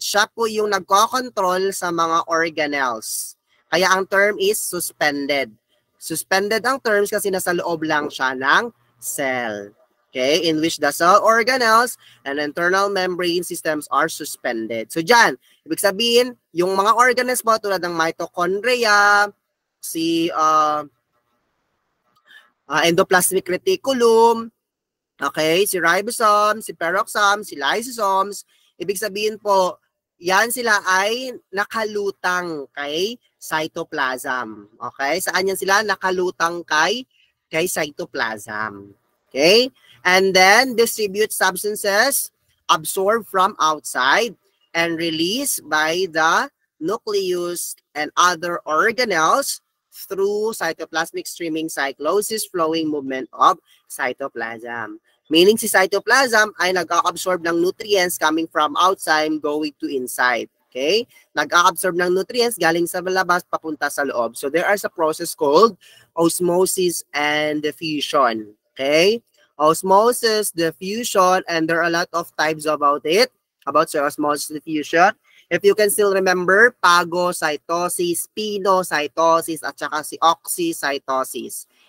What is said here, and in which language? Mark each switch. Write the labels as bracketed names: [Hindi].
[Filipino] Siya po yung nagko-control sa mga organelles. Kaya ang term is suspended. Suspended ang terms kasi nasa loob lang siya ng cell. Okay? [English] In which the cell organelles and internal membrane systems are suspended. [Filipino] So dyan, ibig sabihin, yung mga organelles po tulad ng mitochondria, si endoplasmic reticulum, okay, si ribosome, si peroxisome, si lysosomes, ibig sabihin po, yan sila ay nakalutang, okay, cytoplasm. Okay? Saan yan sila? Nakalutang kay cytoplasm. Okay? [English] And then, distribute substances absorbed from outside and released by the nucleus and other organelles through cytoplasmic streaming cyclosis flowing movement of cytoplasm. [Filipino] Meaning si cytoplasm ay nag-absorb ng nutrients coming from outside going to inside. Okay? Nag-absorb ng nutrients galing sa labas papunta sa loob. [English] So there is a process called osmosis and diffusion. Okay? Osmosis, diffusion, and there are a lot of types about it, about osmosis diffusion. If you can still remember, phagocytosis, pinocytosis, [Filipino] at saka si [English] oxycytosis.